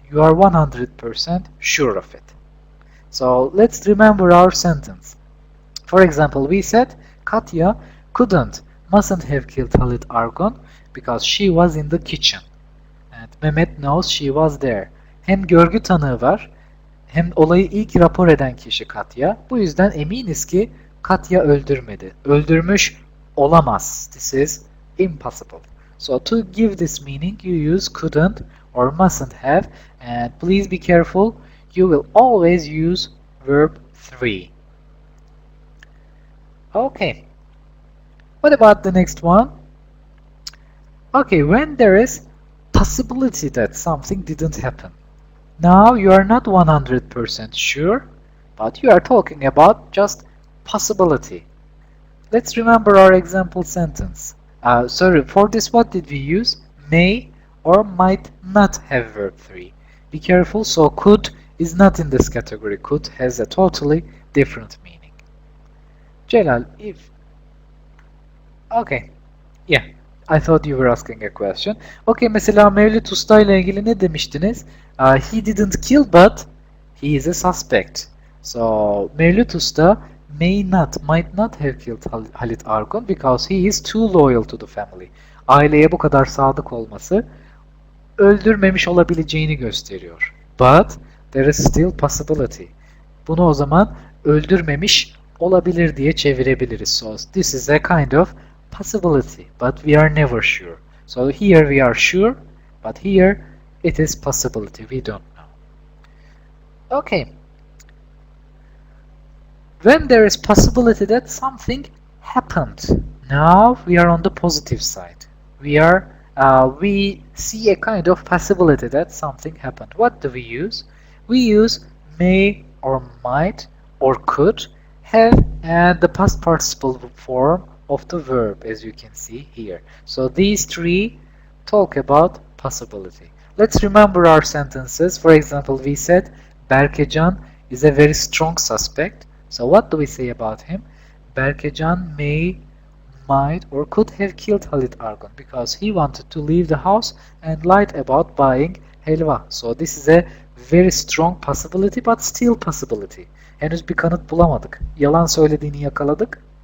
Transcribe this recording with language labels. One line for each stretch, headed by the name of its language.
English: You are 100% sure of it. So let's remember our sentence. For example, we said Katya mustn't have killed Halit Argun because she was in the kitchen. And Mehmet knows she was there.
Turkish: Hem görgü tanığı var Hem olayı ilk rapor eden kişi Katya. Bu yüzden eminiz ki Katya öldürmedi. Öldürmüş olamaz.
English: This is impossible. So to give this meaning you use couldn't or mustn't have, and please be careful, you will always use verb 3. Okay. What about the next one? Okay, when there is possibility that something didn't happen. Now you are not 100% sure, but you are talking about just possibility. Let's remember our example sentence. Sorry, for this what did we use? May or might not have verb 3. Be careful, so could is not in this category. Could has a totally different meaning. Celal, if... Okay, yeah, I thought you were asking a question.
Turkish: Okay, mesela Mevlüt Usta ile ilgili ne demiştiniz?
English: He didn't kill but he is a suspect. So Mevlüt Usta might not have killed Halit Argun because he is too loyal to the family.
Turkish: Aileye bu kadar sadık olması öldürmemiş olabileceğini gösteriyor.
English: But there is still possibility.
Turkish: Bunu o zaman öldürmemiş olabilir diye çevirebiliriz.
English: So this is a kind of possibility, but we are never sure. So here we are sure, but here it is possibility. We don't know. Okay. When there is possibility that something happened, now we are on the positive side. We see a kind of possibility that something happened. What do we use? We use may or might or could have and the past participle form of the verb, as you can see here. So these three talk about possibility. Let's remember our sentences. For example, we said Berkecan is a very strong suspect. So what do we say about him? Berkecan may, might or could have killed Halit Argun because he wanted to leave the house and lied about buying helva. So this is a very strong possibility but still possibility.
Turkish: Henüz bir kanıt bulamadık. Yalan söylediğini yakaladık.